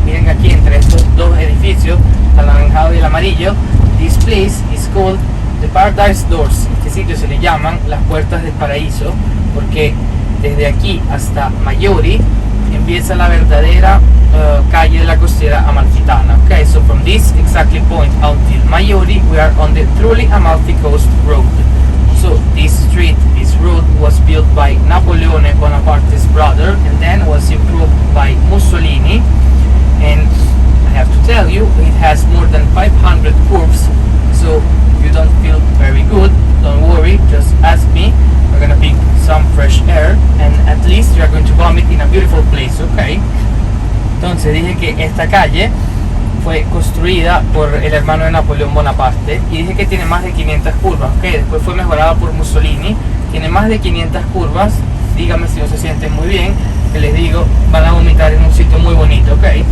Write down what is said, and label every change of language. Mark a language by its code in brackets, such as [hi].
[es] Miren aquí entre estos dos edificios, el anaranjado y el amarillo. [en] This place is called the Paradise Doors. [es] Este sitio se le llaman las puertas del paraíso, porque desde aquí hasta Maiori empieza la verdadera calle de la costera amalfitana. [en] Okay, so from this exactly point until Maiori, we are on the truly Amalfi Coast Road. So this street, this road was built by Napoleone Bonaparte's brother and then was improved by Mussolini, and I have to tell you, it has more than 500 curves, so you don't feel very good, don't worry, just ask me. We're gonna pick some fresh air and at least you are going to vomit in a beautiful place, okay? [es] Entonces dije que esta calle fue construida por el hermano de Napoleón Bonaparte y dije que tiene más de 500 curvas, ok, después fue mejorada por Mussolini, tiene más de 500 curvas. Díganme si no se sienten muy bien, que les digo, van a vomitar en un sitio muy bonito, ok.